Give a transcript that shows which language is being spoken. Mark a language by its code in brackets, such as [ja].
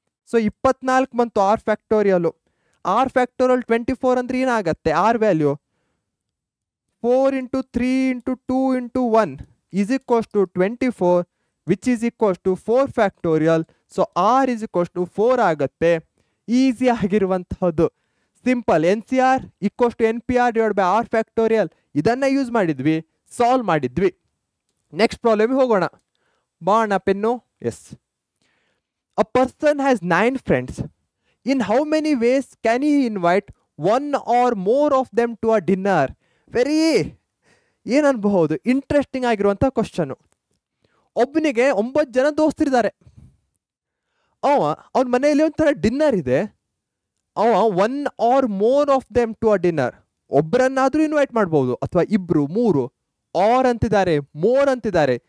[kn] So 24 ಬಂತು R ಫ್ಯಾಕ್ಟೋರಿಯಲು. R factorial 24 ಅಂದ್ರೆ ಏನಾಗತ್ತೆ R value 4 × 3 × 2 × 1 [en] is equals to 24 which is equals to [kn] 4 factorial. So R is equals to 4 ಆಗತ್ತೆ. Easy ಆಗಿರುವಂತಹದ್ದು simple. [en] NCR equals to NPR divided by R [kn] factorial ಇದನ್ನ use ಮಾಡಿದ್ವಿ, solve ಮಾಡಿದ್ವಿ. Next problem ಹೋಗೋಣ. ಬಾಣ pen. S. [en] A person has 9 friends. In how many ways can he invite one or more of them to a dinner? [kn] Very ಏನನ್ಬಹುದು interesting ಆಗಿರುವಂಥ question. ಒಬ್ಬನಿಗೆ 9 ಜನ ದೋಸ್ತರಿದ್ದಾರೆ. ಅವನ ಮನೆಯಲ್ಲಿ ಒಂಥರ ಡಿನ್ನರ್ ಇದೆ. ಅವ [en] 1 or more of them to a dinner [kn] ಒಬ್ಬರನ್ನಾದ್ರೂ invite ಮಾಡ್ಬೋದು, ಅಥವಾ 2 3 ಆರ್ ಅಂತಿದ್ದಾರೆ, ಮೋರ್ ಅಂತಿದ್ದಾರೆ.